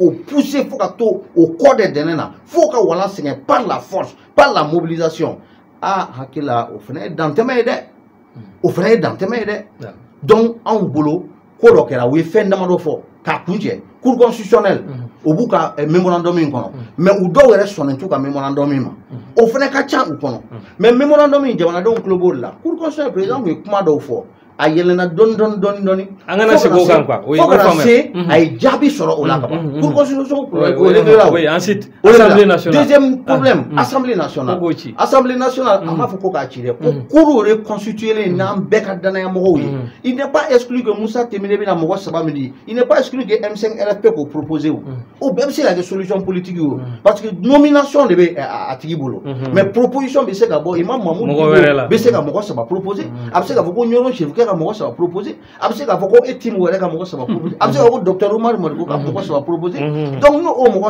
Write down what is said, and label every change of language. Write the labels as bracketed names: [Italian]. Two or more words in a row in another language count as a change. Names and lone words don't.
[Bambara] k'o pousser fo ka to o kɔ de dɛnɛ na fo ka walan sɛgɛn [French] par la force par la mobilisation [Bambara] hakili la o fana ye dantɛmɛ ye dɛ o fana ye dantɛmɛ ye dɛ donc anw bolo ko dɔ kɛra u ye fɛn damadɔ fɔ k'a kuncɛ [French] cour constitutionnelle [Bambara] o b'u ka mémorandum in kɔnɔ mais u dɔw yɛrɛ sɔnnen t'u ka mémorandum in ma o fana ka ca u kɔnɔ mais mémorandum in jamanadenw tulo b'o de la [French] cour constitutionnelle président [Bambara] tun ye kuma dɔw fɔ a yɛlɛnna dɔɔni an kana segin o kan quoi fo kana se a ye jaabi sɔrɔ o la ka ban [French] cour constitution ensuite assemblée nationale deuxième problème assemblée nationale assemblée nationale [Bambara] an b'a fɔ ko k'a ci dɛ ko [French] cour reconstituée [Bambara] n'an bɛɛ ka danaya mɔgɔw ye [French] il n'est pas exclu que [Bambara] Moussa Temine bɛna mɔgɔ saba min di [French] il n'est pas exclu que [Bambara] M5 RFP k'o proposer o bɛɛ bɛ se ka kɛ [French] solution politique [Bambara] ye o [French] parce que nomination de [Bambara] bɛ a tigi bolo [French] mais proposition [Bambara] bɛ se ka bɔ Imam Mahmoud bɛ se ka mɔgɔ saba proposer a bɛ se ka fɔ ko Ɲɔrɔ Chérif ka mɔgɔ saba proposer a bɛ se k'a fɔ ko e team wɛrɛ ka mɔgɔ saba proposer a bɛ se k'a fɔ ko docteur Umaru Modibo ka mɔgɔ saba proposer donc n'o mɔgɔ